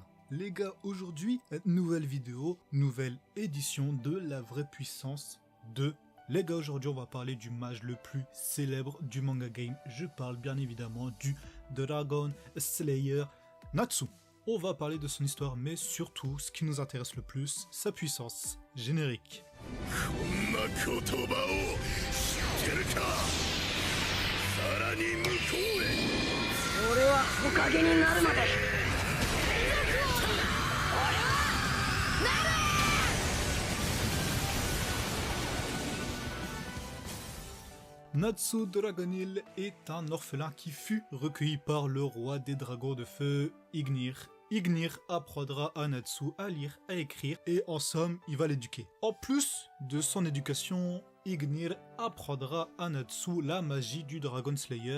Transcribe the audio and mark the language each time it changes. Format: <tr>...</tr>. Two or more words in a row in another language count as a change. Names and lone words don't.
<fr>Les gars, aujourd'hui, nouvelle vidéo, nouvelle édition de la vraie puissance 2. Les gars, aujourd'hui on va parler du mage le plus célèbre du manga game. Je parle bien évidemment du Dragon Slayer Natsu. On va parler de son histoire, mais surtout, ce qui nous intéresse le plus, sa puissance. Générique.</fr> <ja>俺は火影になるまで</ja> <fr>Natsu Dragonil est un orphelin qui fut recueilli par le roi des dragons de feu, Ignir. Ignir apprendra à Natsu à lire, à écrire, et en somme, il va l'éduquer. En plus de son éducation, Ignir apprendra à Natsu la magie du Dragon Slayer.</fr>